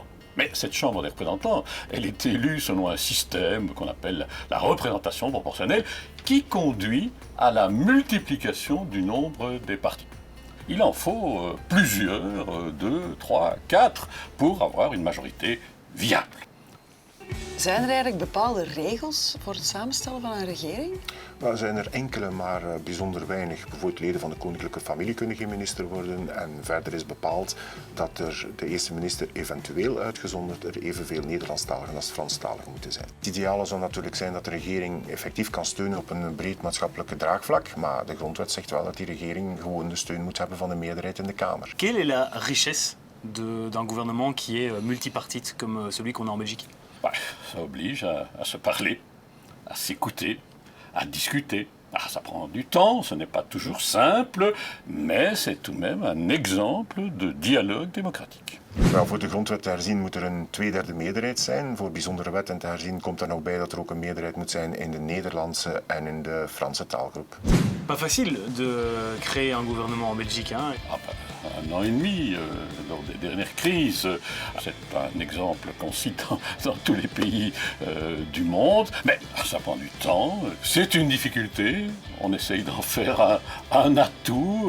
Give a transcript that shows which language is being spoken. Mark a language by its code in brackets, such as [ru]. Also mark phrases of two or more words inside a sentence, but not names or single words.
[fr] Mais cette Chambre des représentants, elle est élue selon un système qu'on appelle la représentation proportionnelle, qui conduit à la multiplication du nombre des partis. Il en faut plusieurs, 2, 3, 4, pour avoir une majorité viable. [nl] Zijn er eigenlijk bepaalde regels voor het samenstellen van een regering? Nou, er zijn er enkele, maar bijzonder weinig. Bijvoorbeeld leden van de koninklijke familie kunnen geen minister worden. En verder is bepaald dat er de eerste minister eventueel uitgezonderd er evenveel Nederlandstaligen als Franstaligen moeten zijn. Het ideale zou natuurlijk zijn dat de regering effectief kan steunen op een breed maatschappelijke draagvlak. Maar de grondwet zegt wel dat die regering gewoon de steun moet hebben van de meerderheid in de Kamer. [fr] Quelle est la richesse d'un gouvernement qui est multipartite comme celui qu'on a en Belgique? Bah, ça oblige à se parler, à s'écouter, à discuter. Ah, ça prend du temps, ce n'est pas toujours simple, mais c'est tout de même un exemple de dialogue démocratique. [nl] Wel, voor de grondwet te herzien moet er een tweederde meerderheid zijn. Voor bijzondere wetten te herzien komt er nog bij dat er ook een meerderheid moet zijn in de Nederlandse en in de Franse taalgroep. [fr] Pas facile de créer un gouvernement en Belgique, hein? Ah, bah, 1 an et demi, lors des dernières crises. C'est un exemple qu'on cite dans tous les pays du monde, mais ça prend du temps, c'est une difficulté, on essaye d'en faire un atout.